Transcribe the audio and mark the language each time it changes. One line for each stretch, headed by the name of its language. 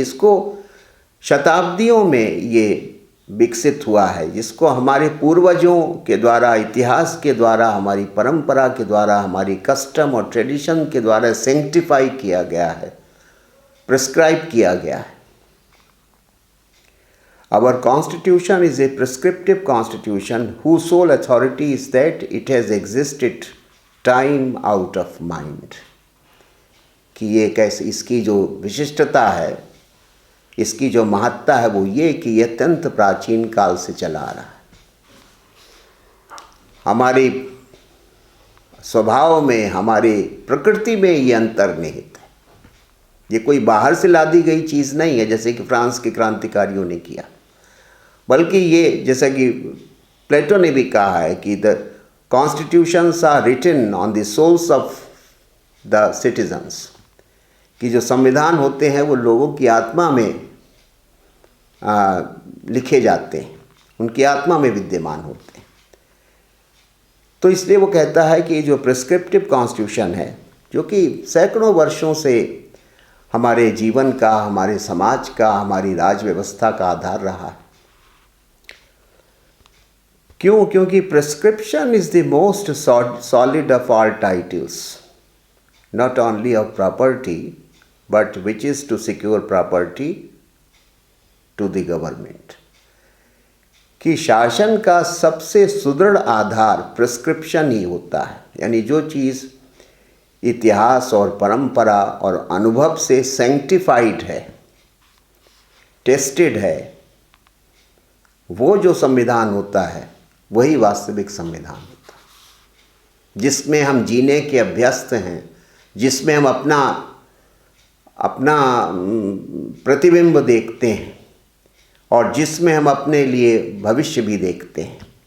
Hindi: इसको शताब्दियों में ये विकसित हुआ है, जिसको हमारे पूर्वजों के द्वारा, इतिहास के द्वारा, हमारी परंपरा के द्वारा, हमारी कस्टम और ट्रेडिशन के द्वारा सेंक्टिफाई किया गया है, प्रिस्क्राइब किया गया है।
English: Our constitution is a prescriptive constitution whose sole authority is that it has existed time out of mind।
Hindi: कि ये कैसे, इसकी जो विशिष्टता है, इसकी जो महत्ता है वो ये कि ये अत्यंत प्राचीन काल से चला आ रहा है। हमारे स्वभाव में, हमारे प्रकृति में ये अंतर्निहित है। ये कोई बाहर से ला दी गई चीज़ नहीं है जैसे कि फ्रांस के क्रांतिकारियों ने किया, बल्कि ये जैसा कि प्लेटो ने भी कहा है कि
English: the constitutions are written on the souls of the citizens,
Hindi: कि जो संविधान होते हैं वो लोगों की आत्मा में लिखे जाते हैं, उनकी आत्मा में विद्यमान होते हैं। तो इसलिए वो कहता है कि जो प्रिस्क्रिप्टिव कॉन्स्टिट्यूशन है, जो कि सैकड़ों वर्षों से हमारे जीवन का, हमारे समाज का, हमारी राज व्यवस्था का आधार रहा है। क्यों? क्योंकि
English: Prescription is the most solid of all titles, not only of property but which is to secure property to the government।
Hindi: कि शासन का सबसे सुदृढ़ आधार प्रिस्क्रिप्शन ही होता है। यानी जो चीज़ इतिहास और परंपरा और अनुभव से सैंक्टिफाइड है, टेस्टेड है, वो जो संविधान होता है वही वास्तविक संविधान होता है, जिसमें हम जीने के अभ्यस्त हैं, जिसमें हम अपना प्रतिबिंब देखते हैं और जिसमें हम अपने लिए भविष्य भी देखते हैं।